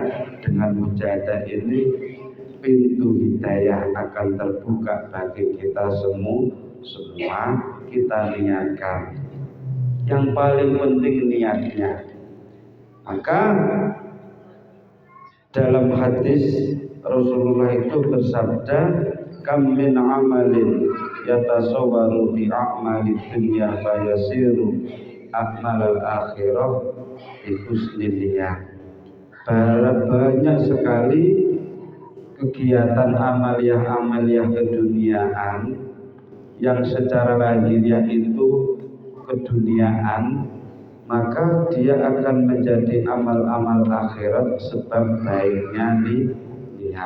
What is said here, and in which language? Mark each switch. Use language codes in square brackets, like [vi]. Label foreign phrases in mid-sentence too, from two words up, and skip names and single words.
[id] Dengan mujahadah ini pintu hidayah akan terbuka bagi kita semua. Kita niatkan. Yang paling penting niatnya. Maka dalam hadis Rasulullah itu bersabda, [ar] كم من عمل يتصور بأعمال الدنيا فيصير أعمال الآخرة بحسن النية. [id] Banyak sekali kegiatan amaliyah keduniaan yang secara lahiriah itu keduniaan, maka dia akan menjadi amal-amal akhirat sebab baiknya niat.